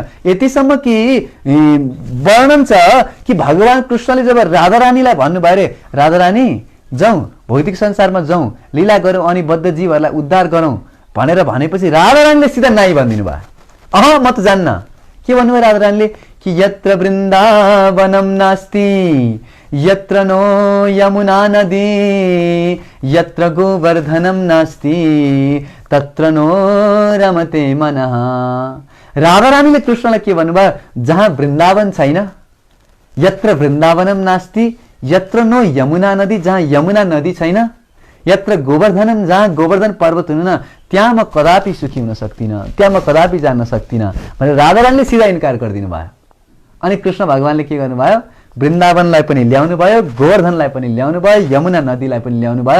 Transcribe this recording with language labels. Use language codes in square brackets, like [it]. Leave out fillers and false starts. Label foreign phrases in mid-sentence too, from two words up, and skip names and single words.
[ne] यतिसम्म कि वर्णन छ कि भगवान कृष्णले जब राधारानीलाई भन्नुभयो रे, राधारानी जाउँ भौतिक संसारमा जाउँ, लीला गरौँ अनि बद्ध जीवहरूलाई उद्धार गरौँ भनेर भनेपछि राधारानीले सिधा नाइ भनिदिनु भयो। म त जान्न। के भन्नुभयो राधारानीले कि [sa] यत्र वृन्दावनम नास्ति यत्र नो यमुना नदी यत्र गोवर्धनम नास्ति तत्र नो रमते मनः। [ne] राधारानीले कृष्णलाई के भन्नुभयो, जहाँ वृन्दावन छैन, [sa] यत्र वृन्दावनम नास्ति यत्र नो यमुना नदी, [ne] जहाँ यमुना नदी छैन, [sa] यत्र गोवर्धनम, [ne] जहाँ गोवर्धन पर्वत हुनु न त्यहाँ म कदापि सुखी हुन सक्दिनँ, त्यहाँ म कदापि जान्न सक्दिनँ भनेर राधारानीले सिधा इन्कार गरिदिनु भयो। अनि कृष्ण भगवानले के गर्नुभयो, वृन्दावनलाई पनि ल्याउनु भयो, गोवर्धनलाई पनि ल्याउनु भयो, यमुना नदीलाई पनि ल्याउनु भयो।